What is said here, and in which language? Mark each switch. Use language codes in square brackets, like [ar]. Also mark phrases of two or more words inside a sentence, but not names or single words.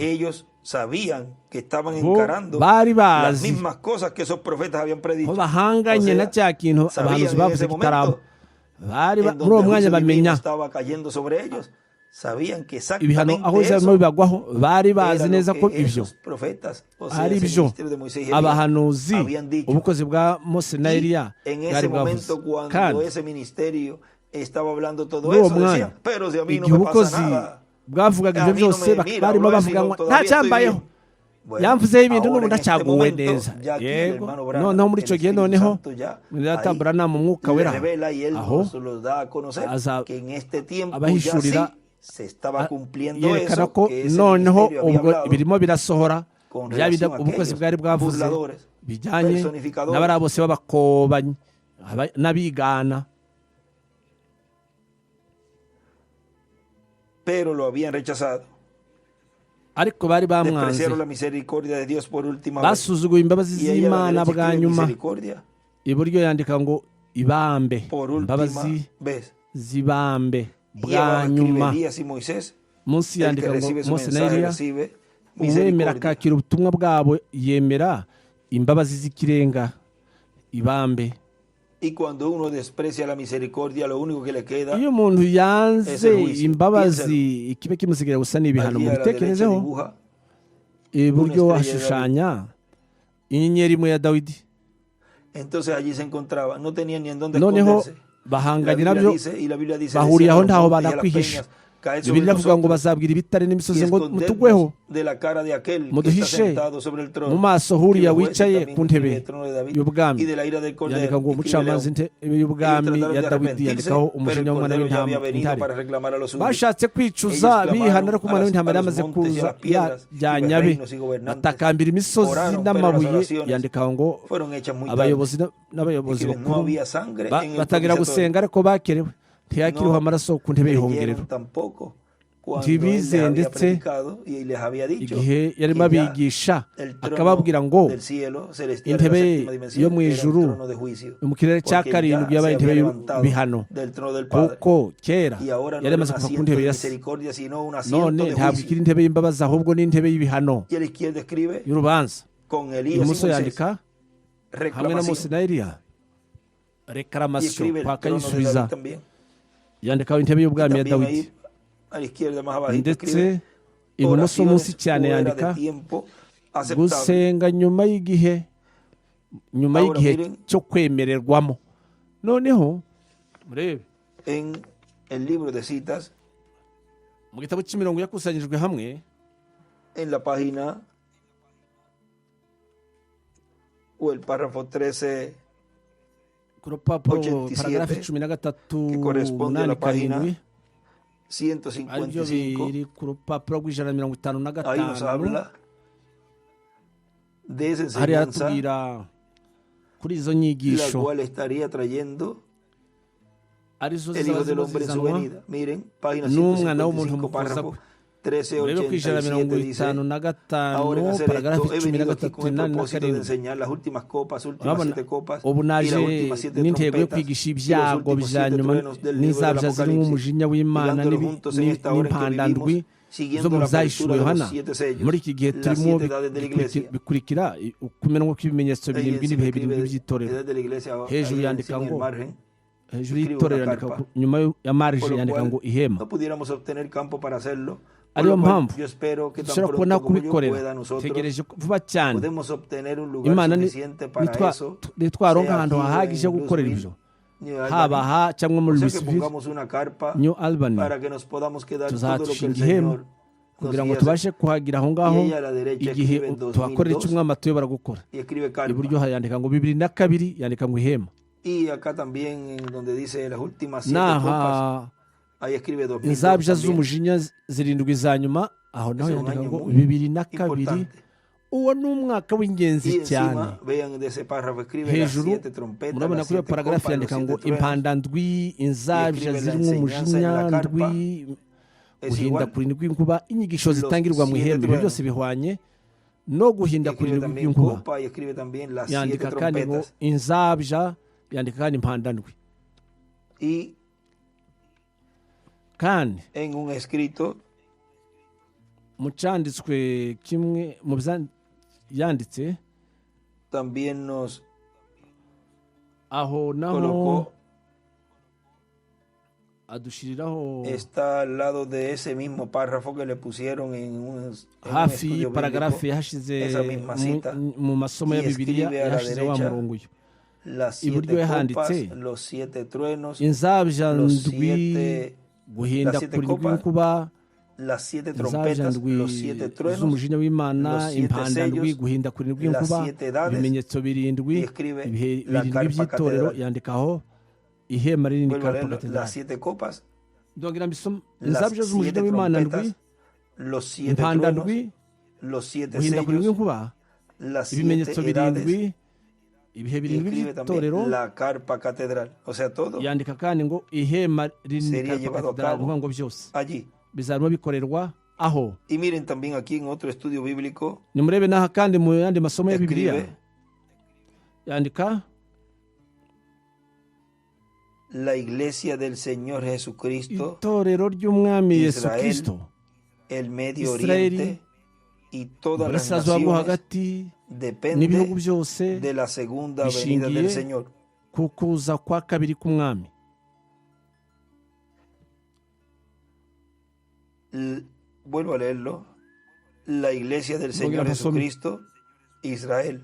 [es] Ellos sabían que estaban [rw] Bo [es] encarando [rw] bari [es] las [rw] bazi [es] mismas cosas que esos profetas habían predicho. [rw] ko bahanganye [es] O sea, [rw] na cya kintu [es] sabían [rw] abahanuzi [es] en [rw] bavuze [es] ese [rw] kitaraba [es] momento [rw] bari [es] en [rw] muri [es] donde [rw] uwo [es] el [rw] mwanya [es] juicio divino [rw] bamenya [es] estaba cayendo sobre ellos. Sabían que [rw] ibihano [es] exactamente [rw] aho bizarimo [es] eso [rw] bibagwaho bari bazi [es] era [rw] neza [es] lo [rw] ko [es] que [rw] ibyo [es] esos profetas, o sea, [rw] ari [es] ese [rw] byo [es] ministerio de Moisés y Elías, [rw] abahanuzi [es] habían dicho. [rw] ubukozi bwa mose na [es] Y [rw] eliya [es] en [rw] bwari [es] ese [rw] bwavuze [es] momento, cuando [rw] kandi [es] ese ministerio estaba hablando todo [rw] muri uwo [es] eso, [rw] mwanya [es] decían, pero si a mí no [rw] igihe [es] me [rw] ubukozi [es] pasa nada. [rw] bwavugaga [es] A [rw] ibyo [es] mí no [rw] byose [es] me mira, [rw] barimo [es] habló [rw] bavuga [es] así, [rw] ngo [es] todavía [rw] nta [es] estoy [rw] cyambayeho [es] bien. Bueno, [rw] yamvuzeho ibintu [es] ahora [rw] n'ubu [es] en este [rw] ndacyaguwe [es] momento, [rw] neza [es] ya aquí el [rw] yego [es] hermano Branham, [rw] noneho muri [es] el [rw] icyo gihe [es] Espíritu [rw] noneho [es] Santo ya [rw] data mu mwuka [es] le [rw] wera [es] revela y él [rw] aho [es] nos lo da a conocer [rw] aza [es] que en este tiempo ya sí [rw] abahishurira [es] se estaba cumpliendo [rw] yerekana [es] eso [rw] ko [es] que ese [rw] noneho [es] ministerio había [rw] ubwo [es] hablado [rw] birimo birasohora [es] con [rw] bya [es] relación a [rw] ubukozi [es] aquellos [rw] bwari bwavuze [es] burladores, [rw] bijyanye [es] personificadores. [rw] n'abari bose b'abakobanyi n'abigana [es] pero lo habían rechazado. [rw] ariko bari bamwanze [es] Despreciaron la misericordia de Dios por última vez. [rw] basuzuguye imbabazi [es] Y ahí a la [rw] z'imana [es] derecha [rw] bwa [es] escribe [rw] nyuma [es] misericordia [rw] iburyo yandika ngo ibambe [es] por última [rw] imbabazi [es] vez. [rw] z'ibambe [es] Y [rw] bwa [es] abajo escribe [rw] nyuma [es] Elías y Moisés. [rw] munsi [es] El que [rw] yandika ngo [es] recibe su [rw] mose na [es] mensaje [rw] eliya [es] recibe [rw] uwemera [es] misericordia. [rw] akakira ubutumwa bwabo yemera imbabazi z'ikirenga ibambe [es] Y cuando uno desprecia la misericordia, lo único que le queda [rw] iyo umuntu yanze [es] Ese juicio. [rw] imbabazi ikibe kimusigira gusa n'ibihano [es] allí [rw] mu [es] a la derecha [rw] bitekerezeho [es] dibuja [rw] iburyo [es] una estrella de [rw] hashushanya inyenyeri imwe ya dawidi [es] Entonces allí se encontraba, no tenían ni en dónde [rw] noneho [es] esconderse. [rw] bahanganye [es] La [rw] nabyo [es] Biblia dice, [rw] bahuriye aho [es] decían [rw] ntaho [es] los montes y a las [rw] banakwihisha [es] peñas, caed sobre [rw] bibiliya ivuga ngo [es] nosotros [rw] bazabwira ibitare [es] y [rw] n'imisozi ngo [es] escondernos [rw] mutugweho [es] de la cara de aquel que está [rw] muduhishe [es] sentado sobre el trono. [rw] mu maso [es] Y [rw] huriya [es] los jueces [rw] wicaye [es] también [rw] ku [es] escriben [rw] ntebe [es] el trono de David [rw] y'ubwami [es] y de la ira del Cordero. [rw] yandika ngo [es] Escribe [rw] umucamanza [es] León. [rw] y'ubwami [es] Ellos [rw] ya [es] trataron de [rw] dawidi [es] arrepentirse, [rw] yandikaho [es] pero [rw] umujinya [es] el [rw] w'umwana [es] Cordero ya había [rw] w'intama [es] venido [rw] intare [es] para reclamar a los suyos. [rw] bashatse kwicuza [es] Ellos clamaron [rw] bihana ariko umwana [es] a [rw] w'intama yari [es] los [rw] amaze [es] montes y a [rw] kuza [es] las piedras, [rw] yajyanyabe [es] reinos y gobernantes. [rw] batakambira imisozi [es] Oraron, pero [rw] n'amabuye [es] las oraciones [rw] yandika ngo [es] fueron hechas muy tarde. [rw] abayobozi n'abayobozi [es] Escriben, no [rw] bakuru [es] había sangre en el [rw] batangira [es] propiciatorio. [rw] gusenga ariko bakerewe ntiyakiriho [es] No [rw] amaraso ku ntebe y'ihongerero [es] creyeron tampoco cuando él les [rw] ntibize [es] había [rw] ndetse [es] predicado y les había dicho [rw] igihe yarimo [es] que ya [rw] abigisha [es] el trono [rw] akababwira ngo [es] del cielo celestial de la [rw] intebe [es] séptima [rw] yo [es] dimensión [rw] mu [es] era [rw] ijuru [es] un trono de juicio, [rw] mu kirere cya [es] porque [rw] karindwi [es] ya [rw] yabaye [es] se había [rw] intebe [es] levantado [rw] y'ibihano [es] del trono del Padre [rw] kuko kera [es] y ahora no [rw] yari [es] era un [rw] amaze kuva ku [es] asiento [rw] ntebe [es] de ya se misericordia sino un asiento [rw] none [es] de [rw] ntabwo [es] juicio. [rw] ikiri intebe y'imbabazi ahubwo ni intebe y'ibihano [es] Y a la izquierda escribe [rw] y'urubanza [es] con Elías y [rw] ibumoso [es] Moisés [rw] yandika hamwe na mose [es] reclamación, [rw] na eliya [es] y [rw] reklamasyo [es] escribe el [rw] kwaka [es] trono de [rw] yisubiza [es] David también. [rw] yandikaho intebe [es] Y [rw] y'ubwami ya [es] también [rw] dawidi [es] ahí a la izquierda más abajito [rw] ndetse [es] escribe [rw] ibumoso munsi [es] oraciones [rw] cyane [es] fuera de [rw] yandika [es] tiempo aceptable. [rw] gusenga nyuma y'igihe [es] Ahora miren, [rw] cyo kwemererwamo. Noneho murebe [es] en el libro de citas, [rw] mu gitabo cy'imirongo yakusanyijwe hamwe [es] en la página o el párrafo 13, [rw] ku rupapuro [es] 87, [rw] paragarafu 13 [es] que corresponde a la [rw] 8 [es] página [rw] karindwi aribyo [es] 155, [rw] biri ku rupapuro rw'ijana [es] ahí nos habla de esa [rw] hariya [es] enseñanza, [rw] hatubwira kuri izo [es] la [rw] nyigisho [es] cual estaría trayendo [rw] arizo [es] el Hijo del [rw] zizazimo [es] Hombre en su [rw] zizanwa [es] venida. Miren, página [rw] n'umwana w'umuntu [es] 155, [rw] mu kuza [es] párrafo [rw] kwe. Murebe ku ijana [es] 1387 dice: Ahora en [rw] 55 [es] hacer [rw] paragarafu [es] esto he venido aquí [rw] 13 [es] con el [rw] 8 [es] propósito de [rw] 7 [es] enseñar las últimas copas, últimas [rw] urabona [es] 7 copas [rw] ubu [es] y las [rw] naje [es] últimas 7 [rw] n'intego yo [es] trompetas [rw] kwigisha [es] y los [rw] ibyago [es] últimos [rw] bya [es] 7 [rw] nyuma [es] truenos del libro del [rw] n'izabya zirimo [es] Apocalipsis, [rw] umujinya w'imana [es] mirándolo juntos en esta hora en que [rw] n'impandandwi [es] vivimos, [rw] zo [es] siguiendo [rw] mu [es] la [rw] byahishuwe [es] apertura de [rw] yohana [es] los 7 sellos, [rw] muri iki gihe [es] las [rw] turimo [es] 7 edades de la iglesia. [rw] bikurikira ukumenwa kw'ibimenyetso [es] Ahí [rw] birindwi [es] encima [rw] n'ibihe [es] escribe [rw] birindwi by'itorero [es] edad de la iglesia, [rw] hejuru [es] ahí [rw] yandika [es] encima en el [rw] ngo [es] margen, [rw] hejuru [es] escribe [rw] y'itorero [es] una [rw] yandika [es] carpa, [rw] nyuma ya marije [es] por lo [rw] yandika ngo [es] cual [rw] ihema [es] no pudiéramos obtener campo para hacerlo, por [rw] ariyo [es] lo cual [rw] mpamvu [es] yo espero que tan [rw] dushobora kubona [es] pronto como yo [rw] kubikorera [es] pueda nosotros [rw] tegereje vuba cyane [es] podemos obtener un lugar [rw] imana [es] suficiente para eso, [rw] nitwaronka [es] sea [rw] ahantu [es] aquí [rw] hahagije [es] en [rw] ho gukorera [es] Louisville, [rw] ibyo [es] New [rw] haba [es] Albany, [rw] aha cyangwa [es] o [rw] muri [es] sea que [rw] Louisville [es] pongamos una carpa [rw] New Albany [es] para que nos podamos quedar todo lo que el [rw] tuzatushinga ihema [es] Señor nos [rw] kugira ngo [es] guíe a hacer. [rw] tubashe kuhagira aho ngaho [es] Y ella a la derecha [rw] igihe [es] escribe en [rw] tuhakorera icyo [es] 2002 [rw] umwami atuyobora gukora [es] y escribe carpa. [rw] iburyo yandika ngo 2002 yandika ngo ihema [es] Y acá también en donde dice las últimas 7 copas, [rw] naha [es] ahí escribe 2002 [rw] inzabya [es] también. [rw] z'umujinya zirindwi za nyuma aho naho [es] Es un [rw] yandika [es] año [rw] ngo [es] muy [rw] 2002 [es] importante. [rw] uwo ni umwaka [es] Y [rw] w'ingenzi cyane [es] encima, vean de ese párrafo, escribe las [rw] hejuru [es] 7 trompetas, [rw] murabona [es] las [rw] kuri iyo [es] 7 [rw] paragarafu [es] copas, los [rw] yandika [es] 7 [rw] ngo [es] truenos. [rw] impandandwi inzabya [es] escribe la [rw] zirimo [es] enseñanza en la [rw] umujinya [es] carpa, [rw] ndwi [es] Es [rw] guhinda [es] igual. [rw] kurindwi inkuba inyigisho [es] Los [rw] zitangirwa mu [es] 7 [rw] ihembe ibyo [es] truenos. [rw] byose bihwanye no [es] Y [rw] guhinda [es] escribe [rw] kurindwi [es] también [rw] kw'inkuba [es] copa y escribe también las 7 [rw] yandika kandi ngo [es] trompetas. [rw] inzabya yandika kandi impandandwi [es] Y [rw] kandi [es] en un escrito [rw] mu cyanditswe kimwe mu yanditse [es] también nos [rw] aho naho [es] colocó, [rw] adushiriraho [es] está al lado de ese mismo párrafo que le pusieron en un [rw] hafi [es] estudio [rw] paragarafu [es] bíblico, [rw] yahashize [es] esa misma cita, [rw] mu masomo ya [es] y [rw] bibiliya [es] escribe a la [rw] yahashize wa [es] derecha [rw] murongo uyu [es] las [rw] iburyo [es] 7 [rw] yahanditse [es] copas, los 7 truenos, [rw] inzabya [es] los [rw] ndwi [es] 7 [rw] guhinda [es] las 7 [rw] kurindwi [es] copas, [rw] inkuba [es] las 7 [rw] inzabya [es] trompetas, [rw] ndwi [es] los 7 truenos, [rw] z'umujinya w'imana [es] los 7 [rw] impandandwi [es] sellos, [rw] guhinda kurindwi [es] las [rw] inkuba [es] 7 edades, [rw] ibimenyetso birindwi [es] y escribe [rw] ibihe [es] la [rw] birindwi [es] carpa [rw] by'itorero [es] catedral. [rw] yandikaho ihema rinini [es] Vuelvo a [rw] karpa [es] leerlo, las [rw] katedrali [es] 7 copas, [rw] ndongera mbisoma [es] las [rw] inzabya z'umujinya [es] 7 [rw] w'imana ndwi [es] trompetas, los 7 [rw] impanda [es] truenos, [rw] ndwi [es] los 7 [rw] guhinda kurindwi [es] sellos, [rw] inkuba [es] las 7 [rw] ibimenyetso [es] edades, [rw] birindwi ibihe [es] y [rw] birindwi [es] escribe [rw] by'itorero [es] también la carpa catedral. O sea, todo [rw] yandika kandi ngo ihema rinini [es] sería [rw] karpa [es] llevado a [rw] katedrali [es] cabo [rw] ni ukuvuga ngo byose [es] allí. [rw] bizarimo bikorerwa aho [es] Y miren también aquí en otro estudio bíblico, [rw] nimurebe n'aha kandi mu yandi masomo ya bibiliya [es] escribe [rw] yandika [es] la iglesia del Señor Jesucristo, [rw] itorero ry'umwami yesu [es] Israel, [rw] kirisito [es] el Medio [rw] Israeli, [es] Oriente y todas las [rw] uburasirazuba bwo [es] naciones [rw] hagati n'ibihugu [es] depende [rw] byose [es] de la segunda venida del [rw] bishingiye [es] Señor. [rw] ku kuza kwa kabiri k'umwami [es] Vuelvo a leerlo. La iglesia del Señor Jesucristo, Israel,